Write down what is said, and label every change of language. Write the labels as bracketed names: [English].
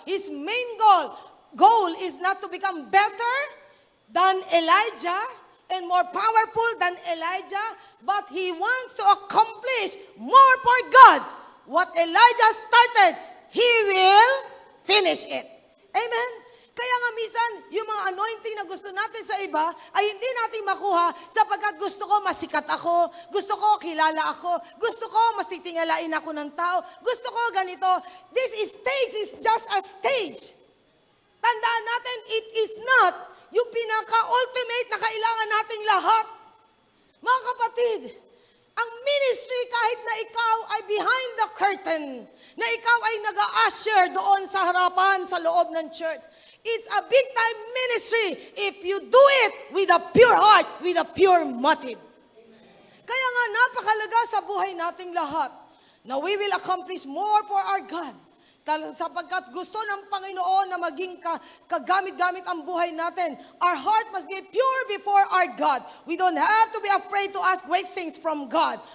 [English] His main goal is not to become better than Elijah and more powerful than Elijah, but he wants to accomplish more for God. What Elijah started, he will finish it. Amen? [Filipino] Kaya nga minsan, yung mga anointing na gusto natin sa iba, ay hindi natin makuha sapagkat gusto ko masikat ako, gusto ko kilala ako, gusto ko mas titingalain ako ng tao, gusto ko ganito. [English] This stage is just a stage. [Filipino] Tandaan natin, [English] it is not [Filipino] yung pinaka-ultimate na kailangan nating lahat. Mga kapatid, ang ministry kahit na ikaw ay [English] behind the curtain, [Filipino] na ikaw ay nag-a-usher doon sa harapan, sa loob ng church. [English] It's a big-time ministry if you do it with a pure heart, with a pure motive. [Filipino] Kaya nga napakalaga sa buhay nating lahat na [English] we will accomplish more for our God. [Filipino] Sapagkat gusto ng Panginoon na maging kagamit-gamit ang buhay natin. [English] Our heart must be pure before our God. We don't have to be afraid to ask great things from God.